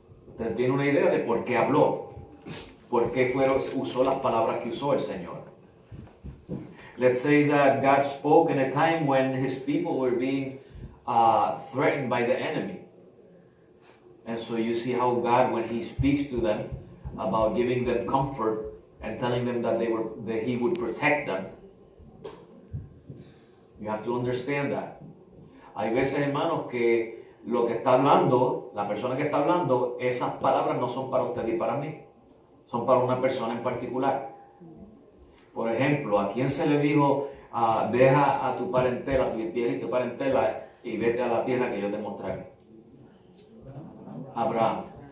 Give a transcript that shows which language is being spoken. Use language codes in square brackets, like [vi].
[es] Usted tiene una idea de por qué habló, por qué usó las palabras que usó el Señor. [en] Let's say that God spoke in a time when his people were being threatened by the enemy. And so you see how God, when he speaks to them about giving them comfort and telling them that he would protect them, you have to understand that. [es] Hay veces, hermanos, que lo que está hablando, la persona que está hablando, esas palabras no son para usted y para mí. Son para una persona en particular. Por ejemplo, ¿a quién se le dijo, deja a tu parentela, tu tierra y tu parentela y vete a la tierra que yo te mostraré? Abraham.